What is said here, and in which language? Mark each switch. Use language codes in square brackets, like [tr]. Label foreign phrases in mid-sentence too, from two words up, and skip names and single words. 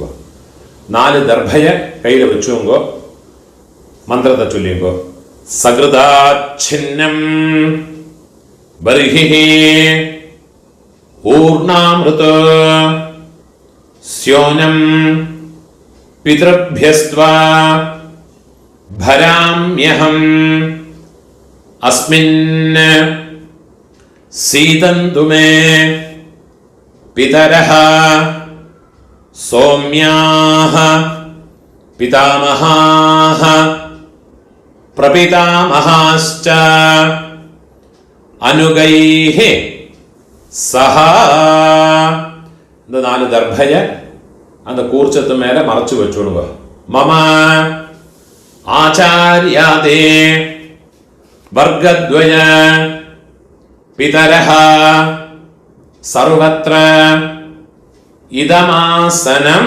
[ta] 4 தர்பய கையில வச்சுங்கோ. மந்திரத்தை சொல்லிங்கோ. [sa] सकृदाच्छिन्नं बर्हि ऊर्णाम्रदो स्योनं पितृभ्यस्त्वा भराम्यहम् अस्मिन् सीदन्तु मे पितरः सौम्याः पितामहाः प्रपितामहाश्च अनुगैः सह. [ta] இந்த 4 தர்பய அந்த கூர்ச்சத்து மேல மறைச்சு வச்சுடுங்க. [sa] मम आचार्यादि वर्गद्वय पितरः सर्वत्र इदमासनम्.